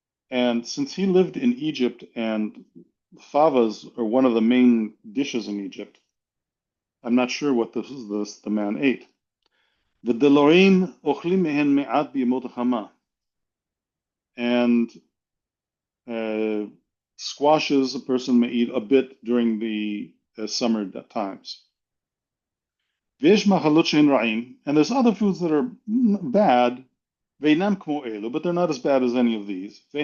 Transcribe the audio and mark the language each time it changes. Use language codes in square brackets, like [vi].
[en] And since he lived in Egypt and favas are one of the main dishes in Egypt, I'm not sure what the man ate. [he] ודלורים אוכלים מהן מעט בימות החמה. [en] And squashes a person may eat a bit during the summer times. And there's other foods that are bad, but they're not as bad as any of these.